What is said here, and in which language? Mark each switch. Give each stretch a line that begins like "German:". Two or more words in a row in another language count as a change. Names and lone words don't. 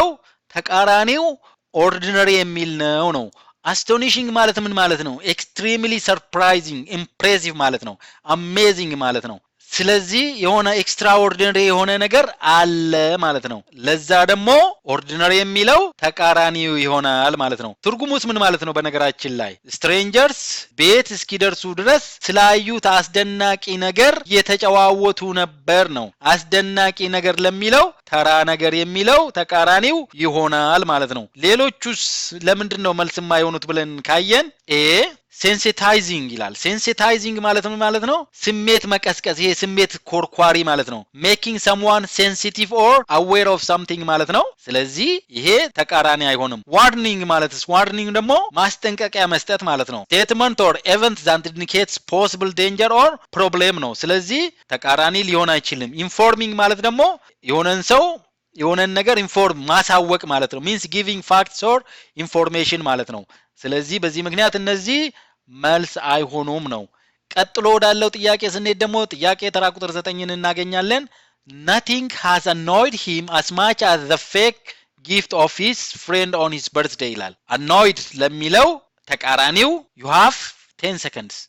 Amharic: ተቃራኒው ordinary የሚል ነው astonishing ማለት ምን ማለት ነው
English: extremely surprising impressive
Amharic: ማለት ነው amazing ማለት ነው ስለዚህ የሆነ ኤክስትራኦርዲነሪ የሆነ ነገር አለ ማለት ነው ለዛ ደግሞ ኦርዲነሪ የሚለው ተቃራኒው ይሆናል ማለት ነው ትርጉሙስ ምን ማለት ነው በነገራችን ላይ strangers ቤት እስኪደርሱ ድረስ ስላዩት አስደናቂ ነገር የተጨዋወቱ ነበር ነው አስደናቂ ነገር ለሚለው ተራ ነገር የሚለው ተቃራኒው ይሆናል ማለት ነው ሌሎቹስ ለምንድነው መልስ የማይሆኑት ብለን ካየን ኤ sensitizing ይላል sensitizing ማለት ነው ስሜት መቀስቀስ ይሄ ስሜት ኮርኳሪ ማለት ነው
English: making someone sensitive or aware of something
Amharic: ማለት ነው ስለዚህ ይሄ ተቃራኒ አይሆንም warning ማለትስ warning ደግሞ ማስጠንቀቂያ መስጠት ማለት ነው
English: statement or event that indicates possible danger or problem
Amharic: ነው ስለዚህ ተቃራኒ ሊሆን አይችልም informing ማለት ደግሞ የሆነን ነገር ኢንፎርም ማሳወቅ ማለት ነው
English: means giving facts or information
Amharic: ማለት ነው ስለዚህ በዚህ ምክንያት እነዚህ መልስ አይሆኑም ነው ቀጥሎ ወዳለው ጥያቄ ስንሄድ ደግሞ ጥያቄ ተራ ቁጥር 9ን እናገኛለን
English: nothing has annoyed him as much as the fake gift of his friend on his birthday
Amharic: ይላል annoyed ለሚለው ተቃራኒው
English: you have 10 seconds